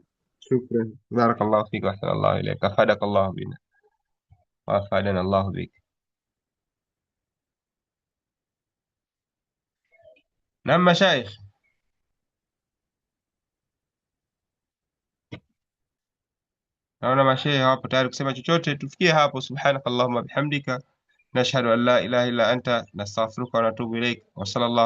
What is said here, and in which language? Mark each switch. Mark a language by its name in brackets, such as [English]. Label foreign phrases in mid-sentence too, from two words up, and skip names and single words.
[Arabic] شكرا، بارك الله فيك وأحسن الله إليك، أفادك الله بنا وأفادنا الله بك. [Swahili] Naam mashaikh, naona mashehe hawapo tayari kusema chochote. Tufikie hapo. [Arabic] سبحانك اللهم بحمدك نشهد أن لا إله إلا أنت نستغفرك ونتوب إليك وصلى الله